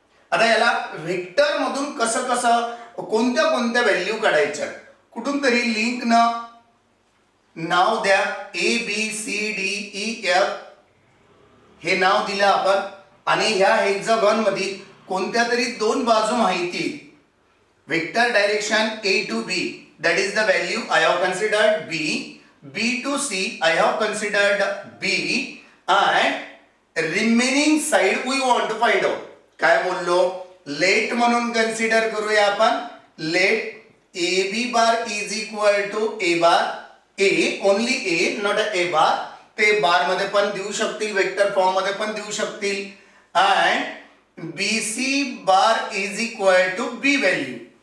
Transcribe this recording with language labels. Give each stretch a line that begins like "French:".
Marathi: आता याला व्हेक्टर मधून कसं कोणत्या कोणत्या व्हॅल्यू काढायच्या, कुठून तरी लिंक नाव द्या. ABCDEF हे नाव दिलं आपण आणि ह्या हेक्सागॉन मध्ये कोणत्या तरी 2 बाजू माहिती.
English: Vector direction A to B, that is the value I have considered B. B to C I have considered B and remaining side we want to find out.
Marathi: काय बोललो, लेट म्हणून कन्सिडर करूया आपण.
English: Let AB bar is equal to A bar, A only A not A bar.
Marathi: ते बार मध्ये पण देऊ शकतील, वेक्टर फॉर्म मध्ये पण देऊ शकतील.
English: And BC bar is equal to B value.